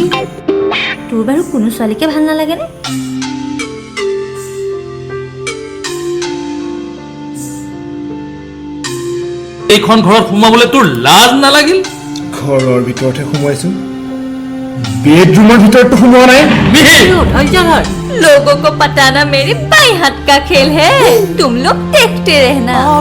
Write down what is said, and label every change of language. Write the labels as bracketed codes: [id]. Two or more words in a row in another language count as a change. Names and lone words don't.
[as] তোৰ বাৰু কোনো ছোৱালীকে ভাল নালাগেনে এইখন ঘৰত সোমাবলৈ তোৰ লাজ নালাগিল ঘৰৰ ভিতৰতহে সোমাইছো বেডৰুমৰ ভিতৰতো সোমোৱা নাই [hi] धैर्य धर लोगों को पटाना मेरे बाएं हाथ का खेल है तुम लोग देखते रहना